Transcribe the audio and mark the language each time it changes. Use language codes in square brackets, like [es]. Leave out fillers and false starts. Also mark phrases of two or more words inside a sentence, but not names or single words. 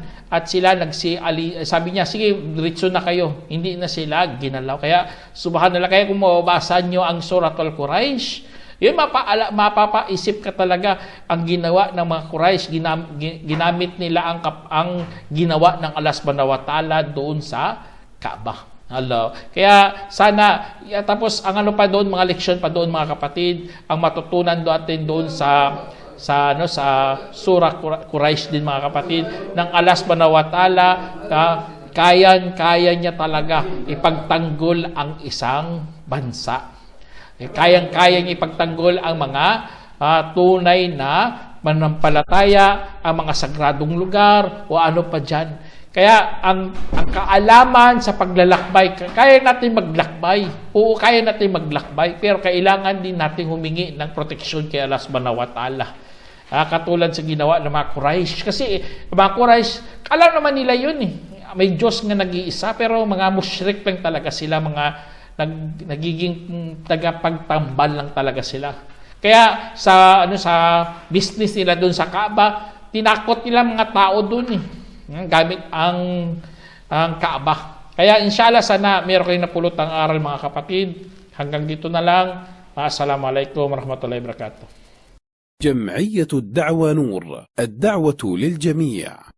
[tl] At sila sabi niya, sige, diretso na kayo. Hindi na sila ginalaw. Kaya, subhanallah, kaya kung mababasa nyo ang Suratul Quraysh, yun, mapapaisip ka talaga ang ginawa ng mga Quraysh. Ginamit nila ang ginawa ng Allah [ar] سبحانه وتعالى [tl] doon sa Kaaba. Hello. Kaya sana, tapos ang ano pa doon, mga leksyon pa doon mga kapatid, ang matutunan natin doon sa surah Quraysh din mga kapatid, ng Allah [ar] سبحانه وتعالى, [tl] kaya niya talaga ipagtanggol ang isang bansa. Kayang-kayang ipagtanggol ang mga tunay na manampalataya, ang mga sagradong lugar, o ano pa dyan. Kaya ang kaalaman sa paglalakbay, kaya natin maglakbay. Oo, kaya natin maglakbay. Pero kailangan din natin humingi ng proteksyon kay Allah [ar] سبحانه وتعالى. [tl] Katulad sa ginawa ng mga Quraysh. Kasi mga Quraysh, alam naman nila yun eh. May Diyos nga nag-iisa, pero mga musyrik lang talaga sila, mga nagiging tagapagtambal lang talaga sila. Kaya sa business nila doon sa Kaaba, tinakot nila mga tao doon eh. Gamit ang Kaaba. Kaya inshallah sana meron kayong napulot ang aral mga kapatid. Hanggang dito na lang. [ar] السلام عليكم ورحمة الله وبركاته. جمعية الدعوة نور، الدعوة للجميع.